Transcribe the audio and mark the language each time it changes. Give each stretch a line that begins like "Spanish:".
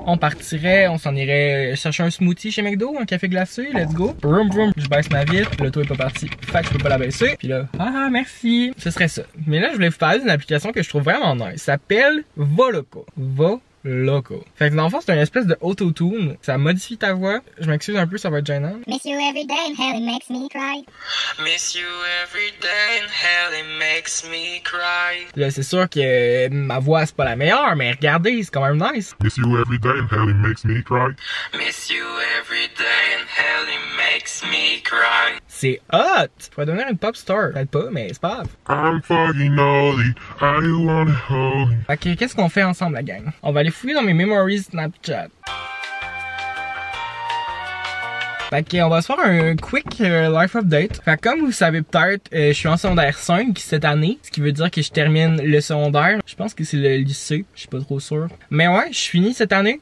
French: On partirait, on s'en irait chercher un smoothie chez McDo, un café glacé,
English: let's go.
French: Vroom vroom, je baisse ma vitre, l'auto est pas partie. Fait que je peux pas la baisser. Puis là, ah merci. Ce serait ça. Mais là, je voulais vous parler d'une application que je trouve vraiment nice. Ça s'appelle Voloco. Voloco. Fait que dans le fond, c'est une espèce de auto-tune. Ça modifie ta voix. Je m'excuse un peu, ça va être gênant.
English: Miss you every day and hell it makes me cry. Miss you every day and hell it makes me cry.
French: Là, c'est sûr que ma voix, c'est pas la meilleure, mais regardez, c'est quand même nice. Miss you every day and hell it makes me cry. Miss you every day and hell it makes me cry. C'est hot! Tu pourrais devenir une pop star. Peut-être pas, mais c'est pas grave.
English: I'm fucking naughty, I wanna hold you.
French: Ok, qu'est-ce qu'on fait ensemble, la gang? On va aller fouiller dans mes memories Snapchat. Fait qu'on va se faire un
English: quick life update.
French: Fait que comme vous savez peut-être, je suis en secondaire 5 cette année, ce qui veut dire que je termine le secondaire. Je pense que c'est le lycée, je suis pas trop sûr. Mais ouais, je finis cette année.